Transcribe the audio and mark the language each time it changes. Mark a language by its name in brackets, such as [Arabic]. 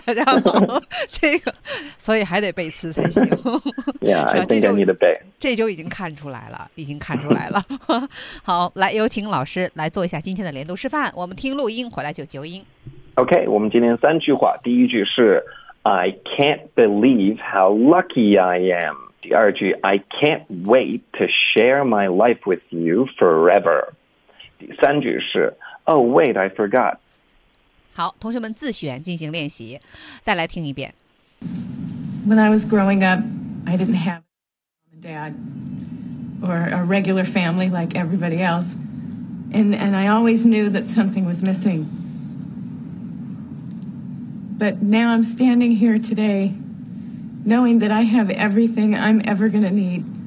[Chinese] 大家好，这个所以还得背词才行。 [English] Yeah, I think I need to [Chinese] 背。这就已经看出来了，已经看出来了。好，来有请老师来做一下今天的连读示范，我们听录音，回来就纠音。 OK, 我们今天三句话，第一句是。 [English] I can't believe how lucky I am. [Chinese] 第二句 [English] I can't wait to share my life with you forever. [Chinese] 第三句是 [English] Oh, wait, I forgot. [Chinese] 好，同学们自选进行练习，再来听一遍。 [English] When I was growing up, I didn't have a mom and dad or a regular family like everybody else. And I always knew that something was missing. But now I'm standing here today, knowing that I have everything I'm ever going to need.